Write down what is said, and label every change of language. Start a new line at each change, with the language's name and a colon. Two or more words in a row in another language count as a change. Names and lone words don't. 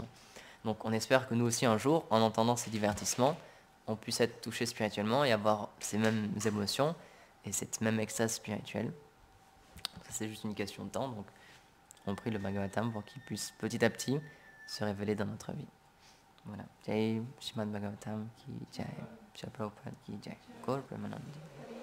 French: Donc on espère que nous aussi un jour, en entendant ces divertissements, on puisse être touché spirituellement et avoir ces mêmes émotions et cette même extase spirituelle. Ça c'est juste une question de temps, donc on prie le Bhagavatam pour qu'il puisse petit à petit se révéler dans notre vie. Voilà.
Hindi: जय श्रीमद् भागवतम् की जय, श्री प्रभुपाद की जय, गौर प्रेमानन्दी.